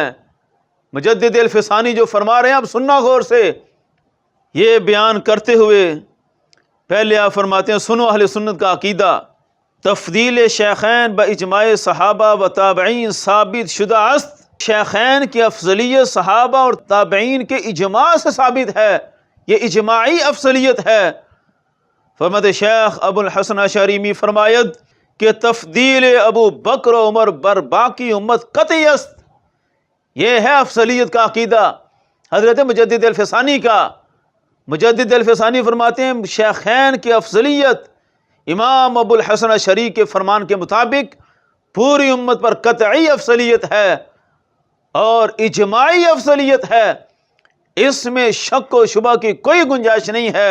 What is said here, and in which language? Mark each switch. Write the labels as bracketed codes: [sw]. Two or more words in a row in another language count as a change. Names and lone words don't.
[ur] مجدد الفسانی جو فرما رہے ہیں، اب سننا غور سے، یہ بیان کرتے ہوئے پہلے آپ فرماتے ہیں، سنو اہل سنت کا عقیدہ، [fa] تفضیل شیخین باجماع صحابہ و تابعین ثابت شدہ است۔ [ur] شیخین کی افضلیت صحابہ اور تابعین کے اجماع سے ثابت ہے، یہ اجماعی افضلیت ہے۔ [fa] فرماتے شیخ ابو الحسن اشعری فرماید کہ تفضیل ابو بکر و عمر بر باقی امت قطعی است۔ [ur] یہ ہے افضلیت کا عقیدہ حضرت مجدد الفسانی کا۔ مجدد الفسانی فرماتے ہیں شیخین کی افضلیت امام ابو الحسن اشعری کے فرمان کے مطابق پوری امت پر قطعی افضلیت ہے اور اجماعی افضلیت ہے، اس میں شک و شبہ کی کوئی گنجائش نہیں ہے۔